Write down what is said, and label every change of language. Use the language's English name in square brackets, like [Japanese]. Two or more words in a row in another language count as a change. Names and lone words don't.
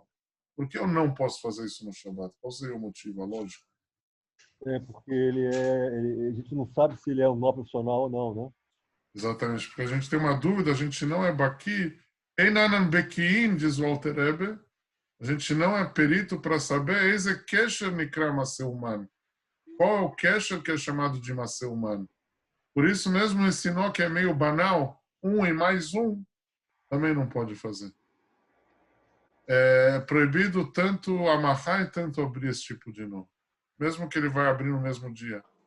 [Portuguese] Por que eu não posso fazer isso no Shabat? Qual seria o motivo, a lógica? Porque a gente não sabe se ele é um nó profissional ou não, né? Exatamente, porque a gente tem uma dúvida, a gente não é baqui, [Hebrew] אין אנן בקיאין, [Portuguese] diz o Alter Rebbe, a gente não é perito para saber esse [Hebrew] קשר נקרא מעשה אומן. [Portuguese] Qual é o kesher que é chamado de [Hebrew] מעשה אומן? [Portuguese] Por isso mesmo esse nó que é meio banal, 1 e mais 1, também não pode fazer. É proibido tanto amarrar e tanto abrir esse tipo de nó, mesmo que ele vai abrir no mesmo dia.